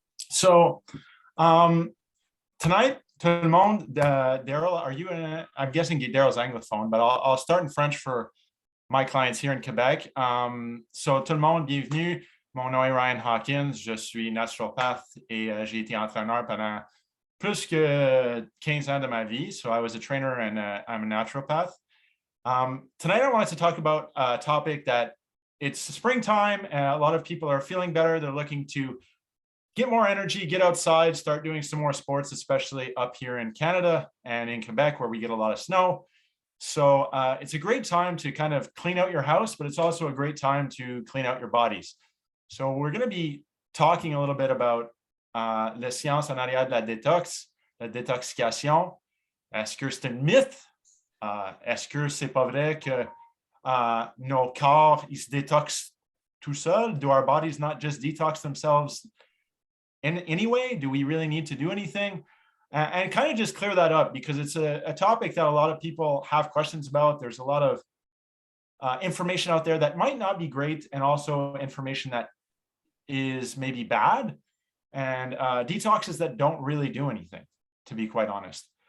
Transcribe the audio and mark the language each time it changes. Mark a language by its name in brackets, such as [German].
[English] So tonight, [French] tout le monde, [English] Daryl, are you in I'm guessing Daryl's anglophone, but I'll start in French for my clients here in Quebec. [French] So tout le monde, bienvenue. Mon nom est Ryan Hawkins, je suis naturopathe et j'ai été entraîneur pendant plus que 15 ans de ma vie. [English] So I was a trainer and I'm a naturopath. Tonight I wanted to talk about a topic that it's springtime and a lot of people are feeling better. They're looking to get more energy, get outside, start doing some more sports, especially up here in Canada and in Quebec where we get a lot of snow. So it's a great time to kind of clean out your house, but it's also a great time to clean out your bodies. So we're going to be talking a little bit about [French] les sciences en arrière de la détox, la détoxification. Est-ce que c'est un mythe? Est-ce que c'est pas vrai que nos corps, ils se détoxent tout seuls? [English] Do our bodies not just detox themselves in anyway? Do we really need to do anything? And kind of just clear that up because it's a topic that a lot of people have questions about. There's a lot of information out there that might not be great and also information that is maybe bad and detoxes that don't really do anything, to be quite honest.